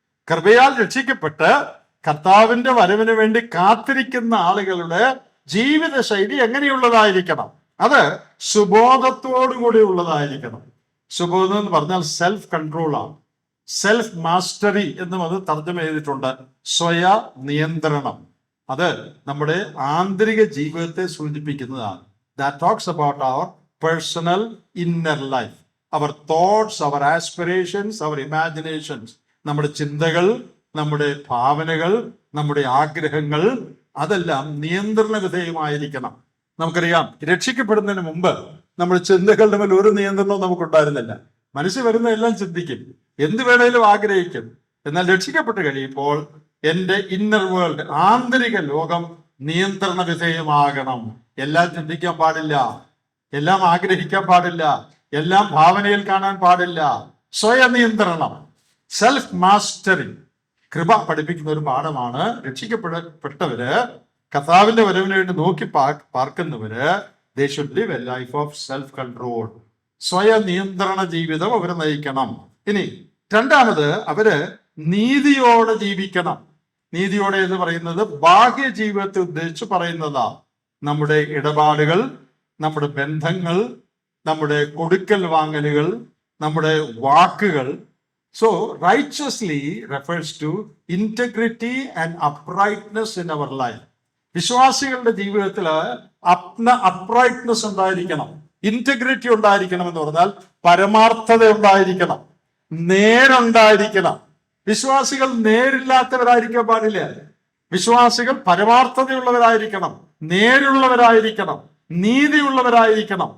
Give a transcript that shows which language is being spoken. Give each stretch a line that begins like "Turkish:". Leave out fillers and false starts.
Malayalam: കൃപയാൽ രക്ഷിക്കപ്പെട്ട് കർത്താവിന്റെ വരവിന് വേണ്ടി കാത്തിരിക്കുന്ന ആളുകളുടെ ജീവിതശൈലി എങ്ങനെയുള്ളതായിരിക്കണം? അത് സുബോധത്തോടുകൂടി ഉള്ളതായിരിക്കണം. സുബോധം എന്ന് പറഞ്ഞാൽ സെൽഫ് കൺട്രോൾ ആണ്. സെൽഫ് മാസ്റ്ററി എന്നും അത് തർജ്ജമ ചെയ്തിട്ടുണ്ട്. സ്വയ നിയന്ത്രണം. അത് നമ്മുടെ ആന്തരിക ജീവിതത്തെ സൂചിപ്പിക്കുന്നതാണ്.
English: That talks about our personal inner life, our thoughts, our aspirations, our imaginations.
Malayalam: നമ്മുടെ ചിന്തകൾ, നമ്മുടെ ഭാവനകൾ, നമ്മുടെ ആഗ്രഹങ്ങൾ അതെല്ലാം നിയന്ത്രണ വിധേയമായിരിക്കണം. നമുക്കറിയാം, രക്ഷിക്കപ്പെടുന്നതിന് മുമ്പ് നമ്മുടെ ചിന്തകളുടെ മേൽ ഒരു നിയന്ത്രണവും നമുക്കുണ്ടായിരുന്നില്ല. മനസ്സിൽ വരുന്ന എല്ലാം ചിന്തിക്കും, എന്ത് വേണേലും ആഗ്രഹിക്കും. എന്നാൽ രക്ഷിക്കപ്പെട്ട് കഴിയുമ്പോൾ എൻ്റെ ഇന്നർ വേൾഡ്, ആന്തരിക ലോകം നിയന്ത്രണ വിധേയമാകണം. എല്ലാം ചിന്തിക്കാൻ പാടില്ല, എല്ലാം ആഗ്രഹിക്കാൻ പാടില്ല, എല്ലാം ഭാവനയിൽ കാണാൻ പാടില്ല. സ്വയം നിയന്ത്രണം, സെൽഫ് മാസ്റ്ററി. കൃപ പഠിപ്പിക്കുന്ന ഒരു പാഠമാണ്. രക്ഷിക്കപ്പെട്ടവര്, കർത്താവിന്റെ വരവിന് വേണ്ടി നോക്കി പാർക്കുന്നവര്,
English: they should live a life of self control.
Malayalam: സ്വയം നിയന്ത്രണ ജീവിതം അവര് നയിക്കണം. ഇനി രണ്ടാമത്, അവര് നീതിയോടെ ജീവിക്കണം. നീതിയോടെ എന്ന് പറയുന്നത് ബാഹ്യ ജീവിതത്തെ ഉദ്ദേശിച്ച് പറയുന്നതാ. നമ്മുടെ ഇടപാടുകൾ, നമ്മുടെ ബന്ധങ്ങൾ, നമ്മുടെ കൊടുക്കൽ വാങ്ങലുകൾ, നമ്മുടെ വാക്കുകൾ.
English: So righteously refers to integrity and uprightness in our life.
Malayalam: വിശ്വാസികളുടെ ജീവിതത്തിൽ അപ്രൈറ്റ്നെസ് ഉണ്ടായിരിക്കണം, ഇന്റഗ്രിറ്റി ഉണ്ടായിരിക്കണം. എന്ന് പറഞ്ഞാൽ പരമാർത്ഥത ഉണ്ടായിരിക്കണം, നേരുണ്ടായിരിക്കണം. വിശ്വാസികൾ നേരില്ലാത്തവരായിരിക്കാൻ പാടില്ല. വിശ്വാസികൾ പരമാർത്ഥതയുള്ളവരായിരിക്കണം, നേരുള്ളവരായിരിക്കണം, നീതിയുള്ളവരായിരിക്കണം.